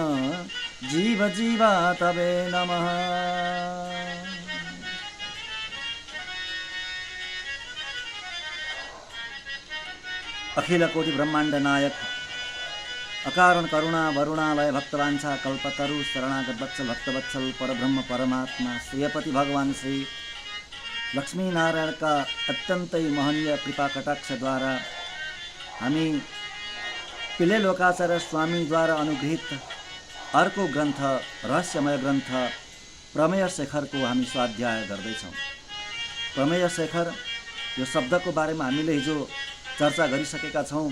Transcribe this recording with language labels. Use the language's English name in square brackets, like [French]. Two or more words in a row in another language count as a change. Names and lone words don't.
[Sanskrit] जीव जीवा तवे नमः। अखिल कोटि ब्रह्मांड नायक अकारण करुणा वरुणालय भक्तवांछा कल्पतरु शरणागत वत्सल भक्तवत्सल परब्रह्म परमात्मा श्रीपति भगवान श्री लक्ष्मी नारायण [Nepali] का अत्यंत महनीय कृपा कटाक्ष द्वारा हामी पिले लोकाचार्य स्वामी द्वारा अनुगृहित अर्को ग्रन्थ रहस्यमय ग्रन्थ प्रमेय शेखर को हामी स्वाध्याय गर्दैछौँ। प्रमेय शेखर यो शब्दको बारेमा हामीले हिजो चर्चा गरिसकेका छौँ।